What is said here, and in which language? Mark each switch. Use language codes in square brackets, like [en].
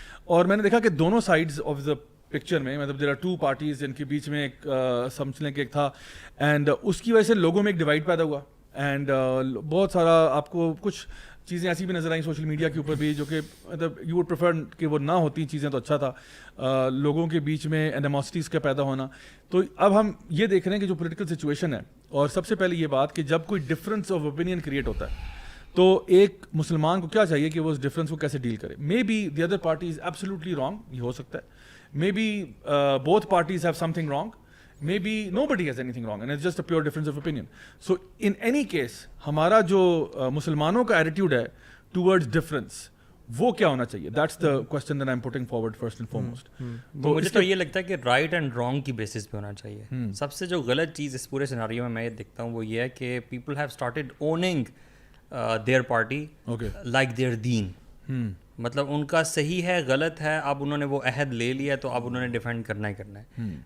[ur] اور میں نے دیکھا کہ دونوں سائڈز آف دا پکچر میں, مطلب [en] there are two parties [ur] جن کے بیچ میں ایک سمجھ لیں کہ ایک تھا, اینڈ اس کی وجہ سے لوگوں میں ایک ڈیوائڈ پیدا ہوا, اینڈ بہت سارا آپ کو کچھ چیزیں ایسی بھی نظر آئیں سوشل میڈیا کے اوپر بھی جو کہ مطلب [en] you would prefer [ur] کہ وہ نہ ہوتی چیزیں تو اچھا تھا, لوگوں کے بیچ میں اینیموسٹیز کا پیدا ہونا. تو اب ہم یہ دیکھ رہے ہیں کہ جو پولیٹیکل سچویشن ہے, اور سب سے پہلے یہ بات کہ جب کوئی ڈفرینس آف اوپینین کریٹ ہوتا ہے تو ایک مسلمان کو کیا چاہیے کہ وہ اس ڈفرینس کو کیسے ڈیل کرے. [en] may be the other party is absolutely wrong, [ur] یہ ہو سکتا ہے. [en] Maybe both parties have something wrong. Maybe nobody has anything wrong, and it's just a pure difference of opinion. So in any case, [ur] ہمارا جو مسلمانوں کا attitude ہے [en] towards difference, [ur] وہ کیا ہونا چاہیے؟ [en] That's the question that I'm putting forward first and foremost. [ur] تو مجھے تو یہ لگتا ہے کہ رائٹ اینڈ رانگ کی بیسس پہ ہونا چاہیے. سب سے جو غلط چیز اس پورے سیناریو میں یہ دیکھتا ہوں وہ یہ ہے کہ [en] People have started owning their party like their دین. [ur] مطلب ان کا صحیح ہے غلط ہے, اب انہوں نے وہ عہد لے لیا تو اب انہوں نے ڈیفینڈ کرنا ہی کرنا ہے.